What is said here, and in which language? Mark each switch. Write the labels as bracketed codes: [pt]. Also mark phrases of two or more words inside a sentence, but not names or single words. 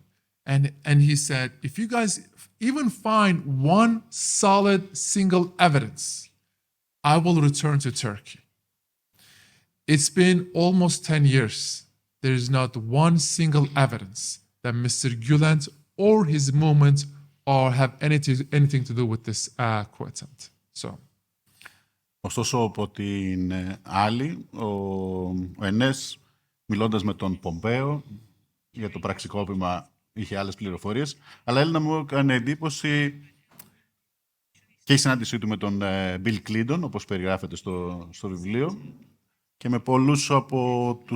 [en] And he said, if you guys even find one solid single evidence, I will return to Turkey. It's been almost 10 years. There is not one single evidence that Mr. Gulen or his movement or have anything to do with this coup attempt. So. [el] Ωστόσο, από την άλλη, ο Ενές, μιλώντας με τον Πομπέο για το πραξικόπημα, είχε άλλες πληροφορίες, αλλά Έλενα μου έκανε εντύπωση και η συνάντησή του με τον Bill Clinton, όπως περιγράφεται στο βιβλίο, και με πολλούς από τους